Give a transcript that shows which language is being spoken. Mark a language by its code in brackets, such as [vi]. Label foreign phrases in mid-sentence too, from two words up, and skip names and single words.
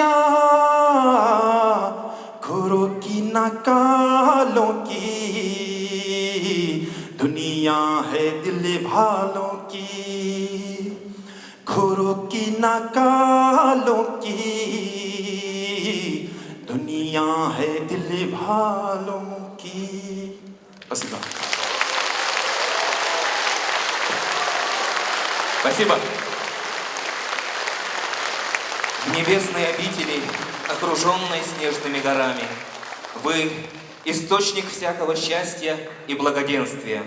[hi] यार घोरों की नकालों की दुनिया है दिल वालों की घोरों की नकालों की दुनिया है दिल वालों की Спасибо. [ru] Спасибо. В небесной обители, окруженной снежными горами, вы — источник всякого счастья и благоденствия.